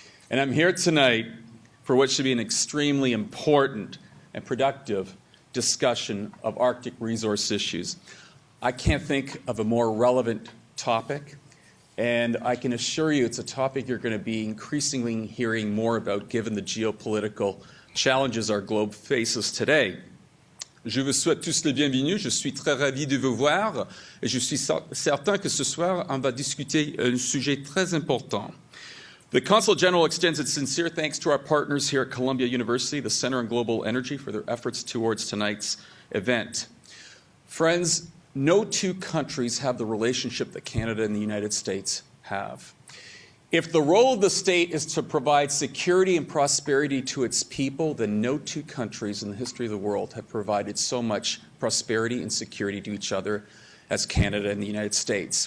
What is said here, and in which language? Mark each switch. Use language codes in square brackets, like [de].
[en] And I'm here tonight for what should be an extremely important and productive discussion of Arctic resource issues. I can't think of a more relevant topic, and I can assure you it's a topic you're going to be increasingly hearing more about given the geopolitical challenges our globe faces today. [fr] Je vous souhaite tous le bienvenu. Je suis très ravi de vous voir et je suis certain que ce soir, on va discuter un sujet très important. [en] The Consul General extends its sincere thanks to our partners here at Columbia University, the Center on Global Energy, for their efforts towards tonight's event. Friends, no two countries have the relationship that Canada and the United States have. If the role of the state is to provide security and prosperity to its people, then no two countries in the history of the world have provided so much prosperity and security to each other as Canada and the United States.